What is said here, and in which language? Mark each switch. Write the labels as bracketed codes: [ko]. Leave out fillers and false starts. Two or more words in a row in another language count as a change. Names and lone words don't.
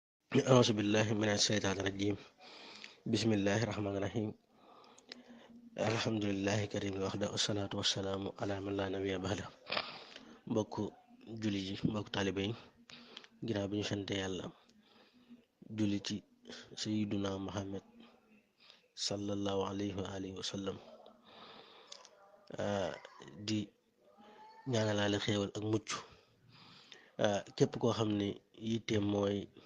[ar] أعوذ بالله من الشيطان الرجيم بسم الله الرحمن الرحيم الحمد لله كريم الوحدة والصلاة والسلام على من لا نبي بعده [wo] mbokk julli ji mbokk taalibe yi ginnaaw bi ñu sante yàlla julli ci [ar] سيدنا محمد صلى الله عليه وآله وسلم [wo] di ñaanalaale xéewal ak mucc képp koo xam ne yitteem mooy